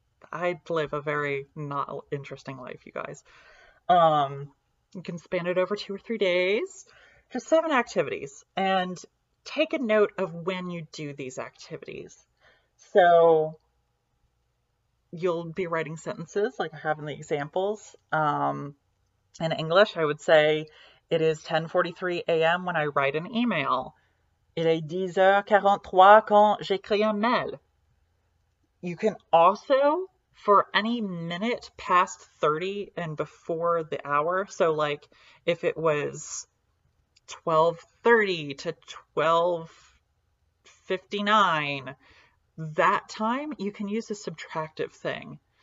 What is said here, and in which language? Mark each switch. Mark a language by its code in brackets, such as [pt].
[en] I'd live a very not interesting life, you guys. You can span it over 2 or 3 days, just 7 activities, and take a note of when you do these activities. So you'll be writing sentences like I have in the examples. In English, I would say it is 10:43 a.m. when I write an email. [fr] Il est 10h43 quand j'écris un mail. [en] You can also, for any minute past 30 and before the hour, so like if it was 12:30 to 12:59, that time you can use a subtractive thing.